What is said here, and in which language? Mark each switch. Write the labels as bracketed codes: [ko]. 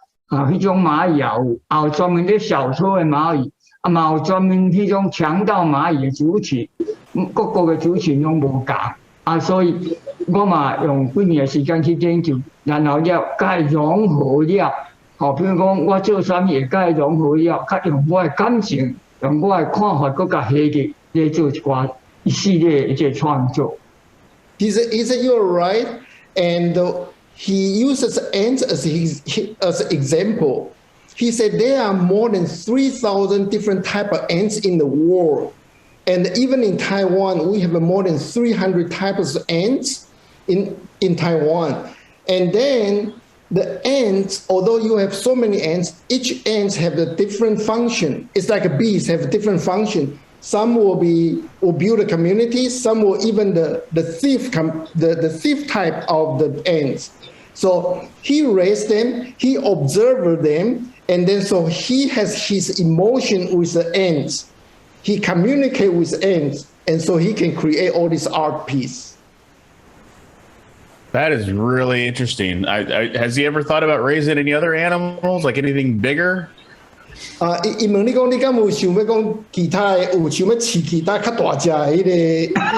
[nan] 迄种蚂蚁也有专门咧小撮的蚂蚁，嘛有专门迄种强盗蚂蚁的族群，各个的族群拢无共，所以我嘛用几年的时间去研究，然后了甲伊融合了，比如讲我做啥物会甲伊融合了，甲用我的感情，用我的看法，搁甲下去咧做一系列一个创作。 [en] He said, you're right, and he uses ants as an example. He said there are more than 3,000 different type of ants in the world, and even in Taiwan, we have more than 300 types of ants in Taiwan. And then the ants, although you have so many ants, each ants have a different function. It's like bees have a different function. Some will build a community. Some will even the thief type of the ants. So he raised them, he observed them, and then so he has his emotion with the ants. He communicates with ants, and so he can create all this art piece. That is really interesting. Has he ever thought about raising any other animals, like anything bigger? [nan] 伊问你讲，你敢有想要讲其他的，有想要饲其他较大只的